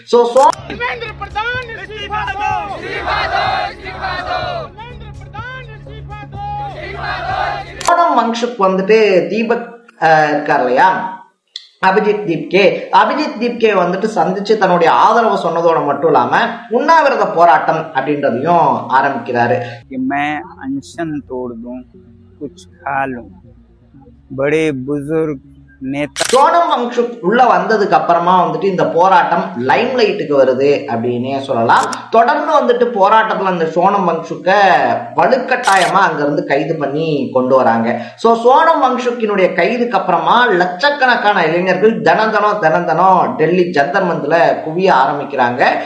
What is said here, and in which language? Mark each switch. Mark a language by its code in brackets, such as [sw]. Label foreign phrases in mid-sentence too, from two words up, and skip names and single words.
[ta] சோனம் வங்ஷுக் வந்துட்டு தீபக் இருக்கார் இல்லையா, அபிஜித் தீப்கே வந்துட்டு சந்திச்சு தன்னுடைய ஆதரவு சொன்னதோட மட்டும் இல்லாம உண்ணாவிரத போராட்டம் அப்படின்றதையும் ஆரம்பிக்கிறாரு. [hi] अनशन तोड़ दूं, कुछ खा लूं, बड़े बुजुर्ग नेता [ta] சோனம் வாங்சுக் உள்ள வந்ததுக்கு அப்புறமா வந்துட்டு இந்த போராட்டம் லைம் லைட்டுக்கு வருது அப்படின்னே சொல்லலாம். தொடர்ந்து வந்துட்டு போராட்டத்துல அந்த சோனம் வாங்சுக்க வலுக்கட்டாயமா அங்க இருந்து கைது பண்ணி கொண்டு வராங்க. சோ சோனம் வாங்சுக்கினுடைய கைதுக்கு அப்புறமா லட்சக்கணக்கான இளைஞர்கள் தினம் டெல்லி ஜந்தர் மந்தில குவிய ஆரம்பிக்கிறாங்க.